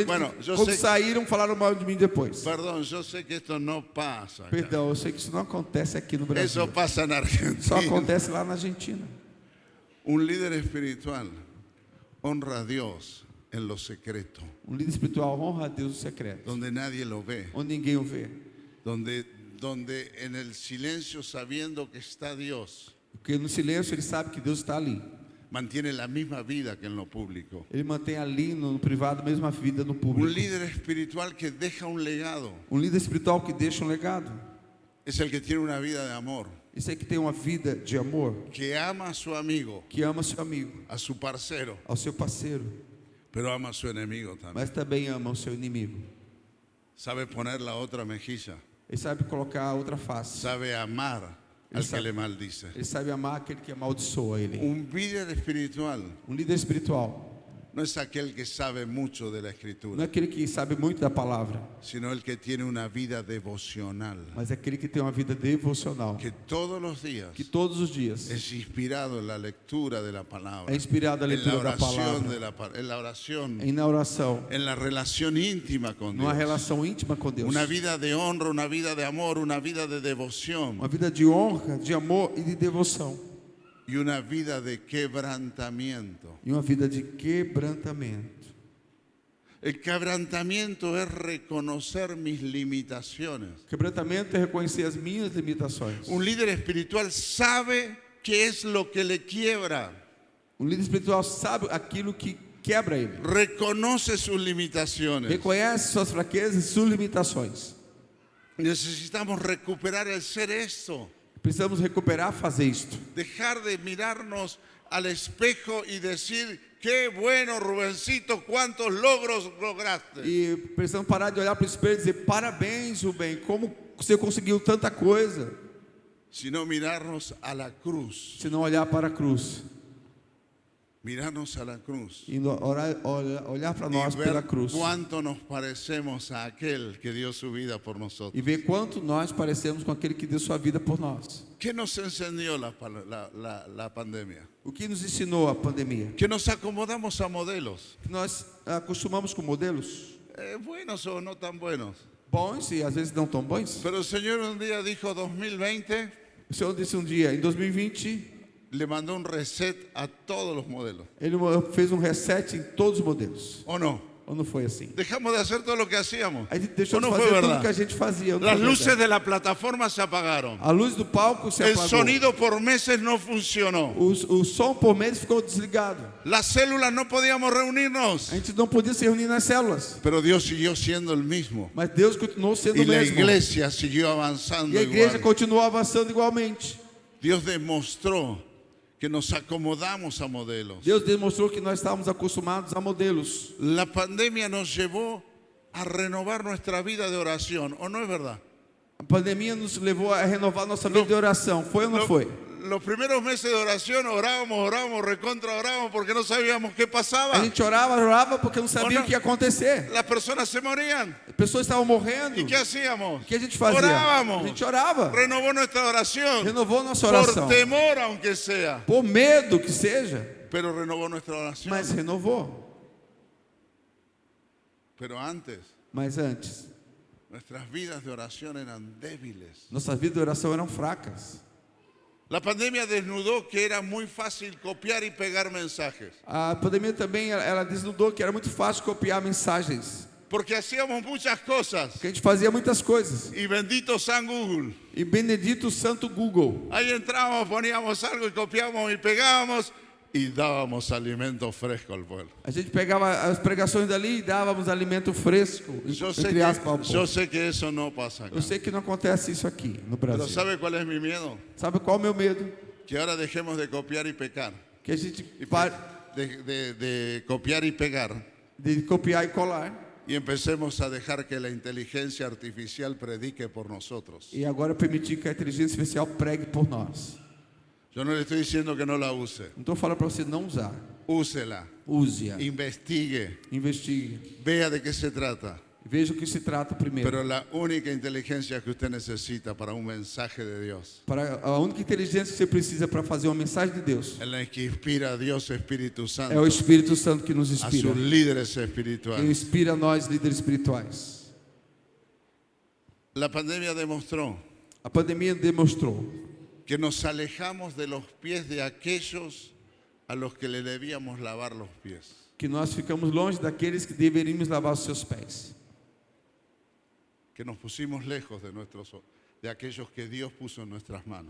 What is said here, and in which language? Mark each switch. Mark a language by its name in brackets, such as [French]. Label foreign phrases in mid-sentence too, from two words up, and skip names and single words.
[Spanish] Bueno, [Portuguese] que eu quando sei- saíram falaram mal de mim depois. [Spanish] Perdón, yo sé que esto no pasa acá. [Portuguese] Perdão, eu sei que isso não acontece aqui no [Spanish] Eso [Portuguese] Brasil. [Spanish] pasa en [Portuguese] Só [Spanish] Argentina. [Portuguese] acontece lá na Argentina. [Spanish] Un líder espiritual honra a Dios en lo secreto, [Portuguese] Um líder espiritual honra a Deus no secreto, [Spanish] donde nadie lo ve, [Portuguese] onde ninguém o vê. [Spanish] donde en el silencio, sabiendo que está Dios, [Portuguese] Porque no silêncio ele sabe que Deus está ali. [Spanish] mantiene la misma vida que en lo público. [Portuguese] Ele mantém ali no privado a mesma vida no [Spanish] Un [Portuguese] público. [Spanish] líder espiritual que deja un legado [Portuguese] Um líder espiritual que deixa um legado. [Spanish] es el que tiene una vida de amor, [Portuguese] Esse aí que tem uma vida de amor, [Spanish] que ama a su amigo, [Portuguese] que ama seu amigo, [Spanish] a su parcero, [Portuguese] ao seu parceiro, [Spanish] pero ama a su enemigo también. [Portuguese] mas também ama o seu inimigo. [Spanish] Sabe poner la otra mejilla, [Portuguese] Ele sabe colocar a outra face. [Spanish] sabe amar al que le maldice. [Portuguese] Ele sabe amar aquele que amaldiçoa ele. [Spanish] Un líder espiritual [Portuguese] Um líder espiritual [Spanish] no es aquel que sabe mucho de la [Portuguese] não é [Spanish] escritura, [Portuguese] aquele que sabe muito da palavra, [Spanish] sino el que tiene una vida devocional, [Portuguese] mas é aquele que tem uma vida devocional, [Spanish] que todos los días [Portuguese] que todos os dias [Spanish] es inspirado en la lectura de la palabra, [Portuguese] é inspirado na [Spanish] en la [Portuguese] leitura da [Spanish] oración, [Portuguese] palavra, [Spanish] en la oración, [Portuguese] na oração, [Spanish] en la relación íntima con [Portuguese] numa [Spanish] Dios. [Portuguese] relação íntima com Deus. [Spanish] Una vida de honra, una vida de amor, una vida de devoción [Portuguese] Uma vida de honra, de amor e de devoção. [Spanish] y una vida de quebrantamiento. [Portuguese] E uma vida de quebrantamento. [Spanish] El quebrantamiento es reconocer mis limitaciones. [Portuguese] Quebrantamento é reconhecer as minhas limitações. [Spanish] Un líder espiritual sabe qué es lo que le quiebra, [Portuguese] Um líder espiritual sabe aquilo que quebra ele. [Spanish] reconoce sus limitaciones. [Portuguese] Reconhece suas fraquezas e suas limitações. [Spanish] Necesitamos recuperar el ser esto, [Portuguese] Precisamos recuperar, fazer isto. [Spanish] dejar de mirarnos al espejo y decir Qué bueno, Rubencito, cuántos logros lograste. [Portuguese] E precisamos parar de olhar para o espelho e dizer: parabéns, Rubem, como você conseguiu tanta coisa. [Spanish] Sino mirarnos a la cruz. [Portuguese] Se não olhar para a cruz. [Spanish] Mirarnos a la cruz. [Portuguese] E olhar para [Spanish] Y [Portuguese] nós pela [Spanish] ver [Portuguese] cruz. [Spanish] cuánto nos parecemos a aquel que dio su vida por nosotros. [Portuguese] E ver quanto nós parecemos com aquele que deu sua vida por nós. [Spanish] ¿Qué nos enseñó la pandemia? [Portuguese] O que nos ensinou a pandemia? [Spanish] Que nos acomodamos a modelos, [Portuguese] Que nós acostumamos com modelos [Spanish] buenos o no tan buenos. [Portuguese] bons e às vezes não tão bons. [Spanish] Pero el Señor un día dijo 2020, [Portuguese] O Senhor disse um dia, em 2020, [Spanish] le mandó un reset a todos los modelos. [Portuguese] Ele fez um reset em todos os modelos. [Spanish] ¿O no? [Portuguese] Ou não foi assim? [Spanish] Dejamos de hacer todo lo que hacíamos. [Portuguese] A gente deixou [Spanish] ¿O [Portuguese] de [Spanish] no [Portuguese] fazer [Spanish] fue [Portuguese] tudo [Spanish] verdad? [Portuguese] que a gente fazia. Não [Spanish] Las [Portuguese] foi [Spanish] luces [Portuguese] verdade. [Spanish] de la plataforma se apagaron. [Portuguese] A luz do palco se [Spanish] El [Portuguese] apagou. [Spanish] sonido por meses no funcionó. [Portuguese] O som por meses ficou desligado. [Spanish] Las células no podíamos reunirnos. [Portuguese] A gente não podia se reunir nas células. [Spanish] Pero Dios siguió siendo el mismo. [Portuguese] Mas Deus continuou sendo [Spanish] Y [Portuguese] o [Spanish] la [Portuguese] mesmo. [Spanish] iglesia siguió avanzando [Portuguese] E a igreja [Spanish] igual. [Portuguese] continuou avançando igualmente. [Spanish] Dios demostró que nos acomodamos a modelos. [Portuguese] Deus demonstrou que nós estávamos acostumados a modelos. [Spanish] La pandemia nos llevó a renovar nuestra vida de oración, ¿o no es verdad? [Portuguese] A pandemia nos levou a renovar nossa vida de oração. Foi ou não foi? [Spanish] Los primeros meses de oración orábamos, recontra orábamos porque no sabíamos qué pasaba. [Portuguese] A gente orava porque não sabia Ou não? o que ia acontecer. [Spanish] Las personas se morían. [Portuguese] As pessoas estavam morrendo. [Spanish] ¿Y qué hacíamos? [Portuguese] O que a gente fazia? [Spanish] Orábamos. [Portuguese] A gente orava. [Spanish] Renovó nuestra oración. [Portuguese] Renovou nossa [Spanish] Por [Portuguese] oração. [Spanish] temor, aunque sea. [Portuguese] Por medo que seja, [Spanish] Pero renovó nuestra oración. [Portuguese] mas renovou. [Spanish] Pero antes, [Portuguese] Mas antes, [Spanish] nuestras vidas de oración eran débiles. [Portuguese] nossas vidas de oração eram fracas. [Spanish] La pandemia desnudó que era muy fácil copiar y pegar mensajes. [Portuguese] A pandemia também ela desnudou que era muito fácil copiar mensagens. [Spanish] Porque hacíamos muchas cosas. [Portuguese] Porque a gente fazia muitas coisas. [Spanish] Y bendito San Google. [Portuguese] E benedito Santo Google. [Spanish] Ahí entrábamos, poníamos algo y copiábamos y pegábamos y dábamos alimento fresco al pueblo. [Portuguese] A gente pegava as pregações dali e dávamos alimento fresco, entre aspas, ao [Spanish] Yo [Portuguese] povo. [Spanish] sé que eso no pasa acá. [Portuguese] Eu sei que não acontece isso aqui no [Spanish] Pero [Portuguese] Brasil. [Spanish] ¿sabe cuál es mi miedo? [Portuguese] Sabe qual é o meu medo? [Spanish] Que ahora dejemos de copiar y pecar. [Portuguese] Que a gente [Spanish] Y [Portuguese] pare [Spanish] de copiar y pegar. [Portuguese] de copiar e colar. [Spanish] Y empecemos a dejar que la inteligencia artificial predique por nosotros. [Portuguese] E agora permitir que a inteligência artificial pregue por nós. [Spanish] Yo no le estoy diciendo que no la use. [Portuguese] Não estou falando para você não usar. [Spanish] Úsela, [Portuguese] Use-a. [Spanish] investigue, [Portuguese] Investigue. [Spanish] vea de qué se trata. [Portuguese] Veja o que se trata primeiro. [Spanish] Pero la única inteligencia que usted necesita para un mensaje de Dios [Portuguese] Para a única inteligência que você precisa para fazer uma mensagem de Deus [Spanish] es la que inspira a Dios Espíritu [Portuguese] é o [Spanish] Santo, [Portuguese] Espírito Santo que nos [Spanish] a [Portuguese] inspira. [Spanish] sus líderes [Portuguese] Que [Spanish] espirituales. [Portuguese] inspira nós, líderes espirituais. [Spanish] La pandemia demostró [Portuguese] A pandemia demonstrou [Spanish] que nos alejamos de los pies de aquellos a los que le debíamos lavar los pies. [Portuguese] que nós ficamos longe daqueles que deveríamos lavar os seus pés. [Spanish] Que nos pusimos lejos de aquellos que Dios puso en nuestras manos.